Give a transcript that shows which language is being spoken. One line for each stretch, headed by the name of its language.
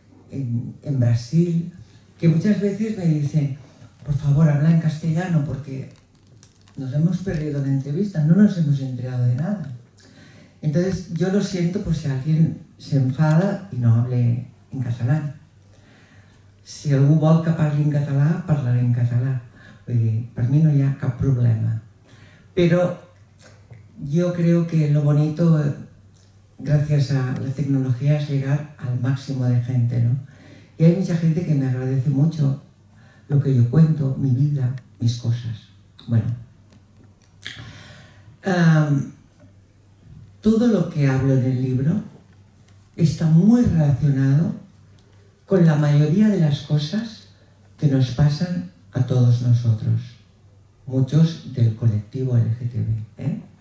Spanish: en Brasil, que muchas veces me dicen, por favor, habla en castellano porque nos hemos perdido la entrevista, no nos hemos enterado de nada. Entonces yo lo siento por si alguien se enfada y no hable en catalán.
Catalan: Si algú vol que parli en català, parlaré en català. Vull dir, per mi no hi ha cap problema.
Spanish: Pero yo creo que lo bonito, gracias a la tecnología, es llegar al máximo de gente, ¿no? Y hay mucha gente que me agradece mucho lo que yo cuento, mi vida, mis cosas. Bueno, todo lo que hablo en el libro está muy relacionado con la mayoría de las cosas que nos pasan a todos nosotros, muchos del colectivo LGTB.